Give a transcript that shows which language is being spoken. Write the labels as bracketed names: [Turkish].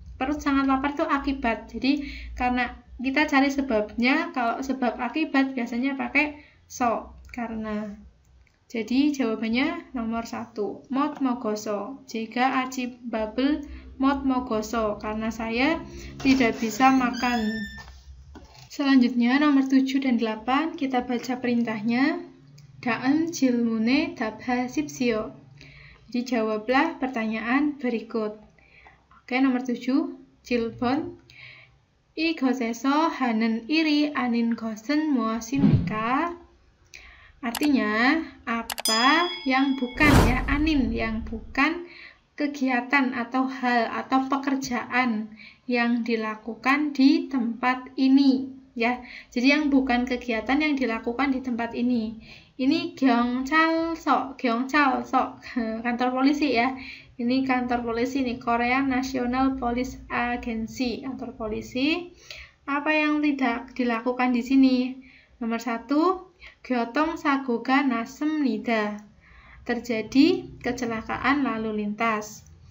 [Indonesian] Perut sangat lapar itu akibat. Jadi karena kita cari sebabnya, kalau sebab akibat biasanya pakai so, karena. Jadi jawabannya nomor 1, [Korean] 못 먹어서. [Indonesian] Jika [Korean] 아침 밥을 못 먹어서, [Indonesian] karena saya tidak bisa makan. Selanjutnya nomor 7 dan 8 kita baca perintahnya. [Korean] 다음 질문에 답하십시오. [Indonesian] Jadi jawablah pertanyaan berikut. Oke, nomor 7, 질문. [Korean] 이것에서 하는 일이 아닌 것은 무엇입니까? [Indonesian] Artinya, apa yang bukan ya, anin, yang bukan kegiatan atau hal atau pekerjaan yang dilakukan di tempat ini ya. Jadi yang bukan kegiatan yang dilakukan di tempat ini. Ini 경찰서, kantor polisi ya. Ini kantor polisi nih, Korea National Police Agency, kantor polisi. Apa yang tidak dilakukan di sini? [Korean] Nomor 1, 교통사고가 났습니다. [Indonesian] terjadi kecelakaan lalu lintas.